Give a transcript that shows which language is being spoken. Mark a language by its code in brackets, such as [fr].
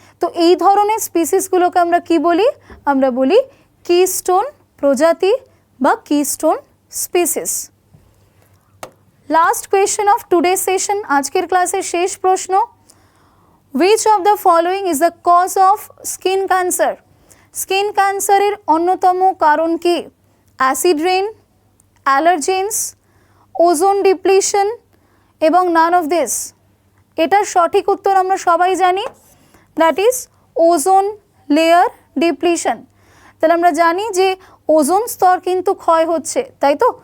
[bn] তো এই ধরনের স্পিসিসগুলোকে আমরা কি বলি? আমরা বলি কিস্টোন প্রজাতি বা Keystone species. [en] last question of today session, [bn] আজকের ক্লাসের শেষ প্রশ্ন, [en] which of the following is the cause of skin cancer? [bn] Skin ক্যান্সারের অন্যতম কারণ কি? Acid rain, allergens, ozone depletion এবং [en] None of this. [bn] এটার সঠিক উত্তর আমরা সবাই জানি, [en] that is [bn] ozone layer depletion. তাহলে আমরা জানি যে ওজোন স্তর কিন্তু ক্ষয় হচ্ছে, তাই তো?